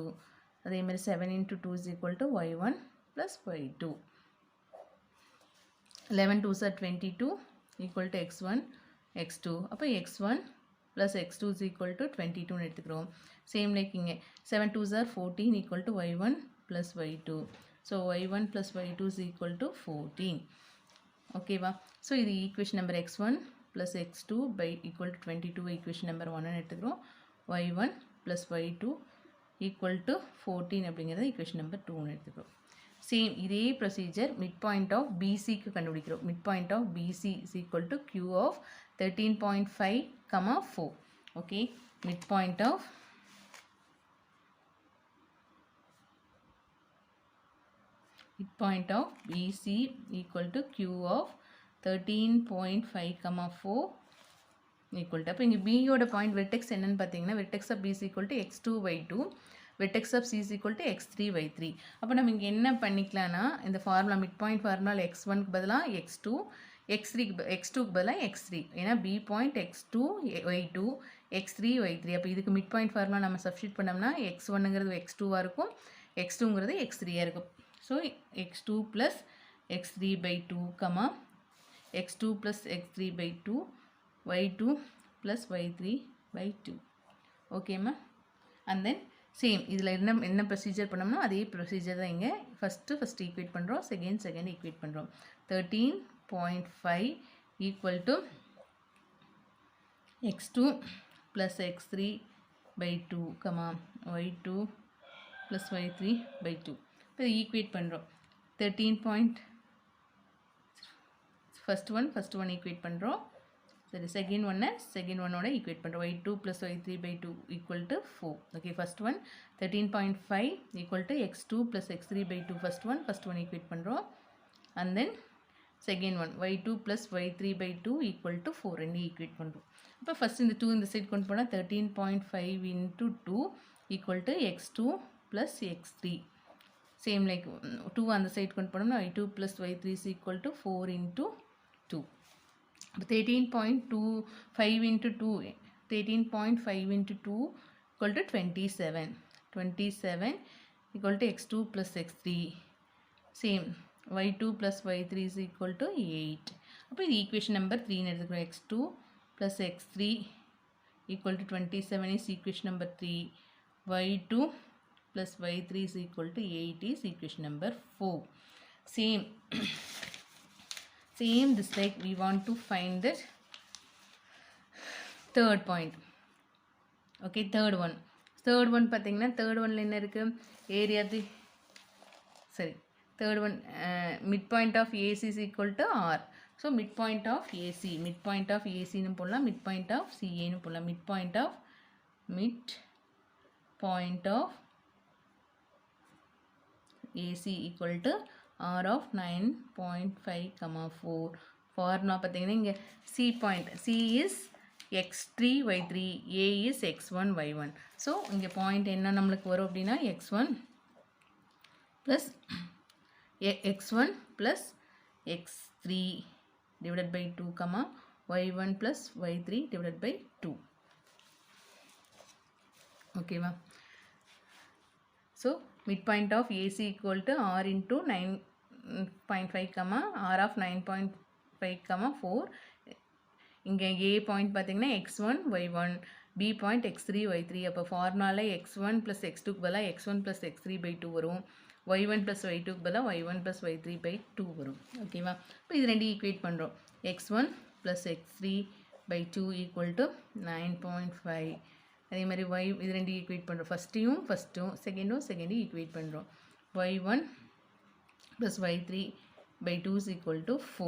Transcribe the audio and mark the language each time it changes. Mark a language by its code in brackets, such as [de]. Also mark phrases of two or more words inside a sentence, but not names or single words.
[en] அதேமாதிரி 7 × 2 = y1 + y2. 11 2s are 22 = x1 x2. [ta] அப்போ x1 + x2 = 22ன்னு எடுத்துக்கிறோம். [en] சேம் லைக் இங்கே 7 2s are 14 = y1 + y2. ஸோ y1 + y2 = 14. [ta] ஓகேவா, ஸோ இது [en] equation number [ta] x1 + x2 = 22 [en] equation number [ta] 1ன்னு எடுத்துக்கிறோம். y1 + y2 = 14 அப்படிங்கிறது [en] equation number [ta] 2ன்னு எடுத்துக்கிறோம். சேம் இதே ப்ரொசீஜர் [en] mid point of BC-க்கு [ta] கண்டுபிடிக்கிறோம். [en] mid point of BC is equal to Q of 13.5, 4. ஓகே, மிட் பாயிண்ட் ஆஃப் BC equal to Q of 13.5, 4 equal to, [ta] அப்போ இங்கே பியோட பாயிண்ட் வெர்டெக்ஸ் என்னன்னு பார்த்தீங்கன்னா, [en] vertex of BC equal to x2 / 2, vertex of C equal to x3 / 3. [ta] அப்போ நம்ம இங்கே என்ன பண்ணிக்கலாம்னா, இந்த ஃபார்முலா [en] mid point formula-வில் [ta] x1க்கு பதிலாக x2, x2க்கு பதிலாக x3, ஏன்னா B பாயிண்ட் x2 y2, x3 y3. அப்போ இதுக்கு [en] mid point formula [ta] நம்ம சப்ஸ்டியூட் பண்ணோம்னா x1ங்கிறது x2வாக இருக்கும், x2ங்கிறது x3யாக இருக்கும். [en] ஸோ x2 + x3 / 2, x2 + x3 / 2, y2 + y3 / 2. [ta] ஓகேம்மா, [en] and then same [ta] இதில் என்ன ப்ரொசீஜர் பண்ணோம்னா அதே ப்ரொசீஜர் தான் இங்கே. ஃபஸ்ட்டு ஈக்குவேட் பண்ணுறோம், செகண்ட் ஈக்குவேட் பண்ணுறோம். [en] 13.5 = x2 + x3 / 2, y2 + y3 / 2. [ta] இப்போ ஈக்குவேட் பண்ணுறோம். 13. [en] first one [ta] ஈக்குவேட் பண்ணுறோம். சரி, [en] second one-ஓட [ta] ஈக்குவேட் பண்ணுறோம். [en] y2 + y3 / 2 = 4. ஓகே, ஃபஸ்ட் ஒன் 13.5 = x2 + x3 / 2. first one [ta] ஈக்குவேட் பண்ணுறோம். [en] and then second one y2 plus y3 by 2 equal to 4 ரெண்டு ஈக்குவேட் பண்ணுறோம். [ta] இப்போ ஃபஸ்ட் இந்த 2 இந்த சைட் கொண்டு போனால் [en] 13.5 into 2 equal to x2 plus x3. [ta] சேம் லைக் 2 அந்த சைட் கொண்டு போனோம்னா [en] y2 plus y3 is equal to 4 into 2. இப்போ 13.25 into 2 13.5 into 2 equal to 27. 27 equal to x2 plus x3. Same y2 plus y3 is equal to 8. [ta] அப்போ இது [en] equation number 3 [ta] எடுத்துக்கிறோம். [en] x2 plus x3 equal to 27 is equation number 3. y2 plus y3 is equal to 8 is equation number 4. Same this like we want to find the third point. Okay, third one பார்த்தீங்கன்னா third oneல [ta] என்ன இருக்கு [en] area சரி third one midpoint of AC is equal to R. So midpoint of AC [ta] னு போடலாம், [en] midpoint of CA [ta] னு போடலாம். [en] midpoint of AC equal to R of 9.5, 4. Formula பார்த்தீங்கன்னா இங்கே C point, C is x3 y3, A is x1 y1. [ta] So இங்கே பாயிண்ட் என்ன நம்மளுக்கு வரும் அப்படின்னா [en] x1 plus x3 divided by 2, y1 plus y3 divided by 2. Okay va. So midpoint of AC equal to R into 9.5, R of 9.5, 4. [ta] இங்கே A point பார்த்தீங்கன்னா x1 y1, B point x3 y3. அப்போ ஃபார்முலால x1 plus x2 பதிலாக [en] x1 plus x3 by 2 [ta] வரும், y1 plus y2 பதிலாக [en] y1 plus y3 by 2 [ta] வரும். ஓகேவா. இப்போ இது ரெண்டு ஈக்குவேட் பண்ணுறோம். [en] x1 plus x3 by 2 equal to 9.5. [ta] அதே மாதிரி இது ரெண்டு ஈக்குவேட் பண்ணுறோம். ஃபஸ்ட்டும் செகண்டும் ஈக்குவேட் பண்ணுறோம். [en] y1 plus y3 by 2 is equal to 4.